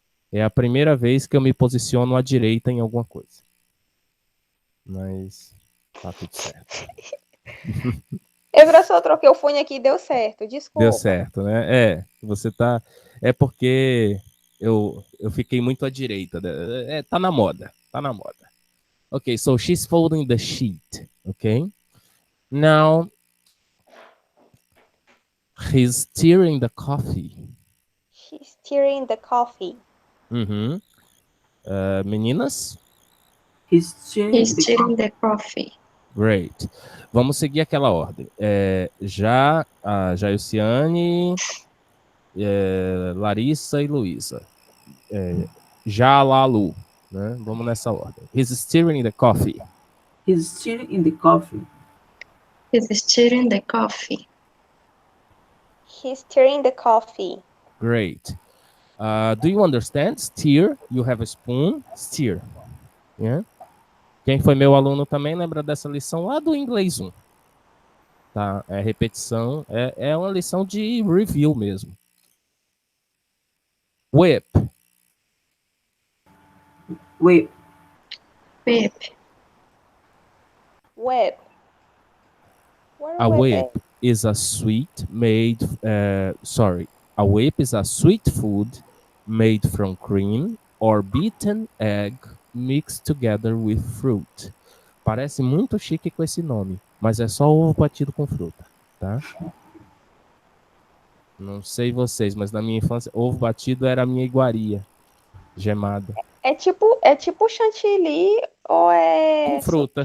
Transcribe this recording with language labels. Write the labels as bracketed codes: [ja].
[pt] É a primeira vez que eu me posiciono à direita em alguma coisa. Mas tá tudo certo. Professor, eu troquei o fone aqui e deu certo. Desculpa. Deu certo, né? Você tá. É porque eu fiquei muito à direita. Tá na moda. Tá na moda. [en] Okay, so she's folding the sheet. Okay? Now he's stirring the coffee. She's stirring the coffee. [pt] Uhum. Meninas? [en] He's stirring He's the stirring the coffee. Great. [pt] Vamos seguir aquela ordem. Já a Jailciane, Larissa e Luísa. Já a Lalu. Né? Vamos nessa ordem. [en] He's stirring the coffee. He's stirring the coffee. He's stirring the coffee. He's stirring the coffee. Great. Do you understand? Stir. You have a spoon. Stir. Yeah? [pt] Quem foi meu aluno também lembra dessa lição lá do Inglês 1. Tá? É repetição. É uma lição de review mesmo. [en] Whip. Whip. Whip. Whip. What A whip is a sweet made. A whip is a sweet food made from cream or beaten egg mixed together with fruit. [pt] Parece muito chique com esse nome, mas é só ovo batido com fruta, tá? Não sei vocês, mas na minha infância, ovo batido era a minha iguaria, gemada. É tipo chantilly ou é Com fruta.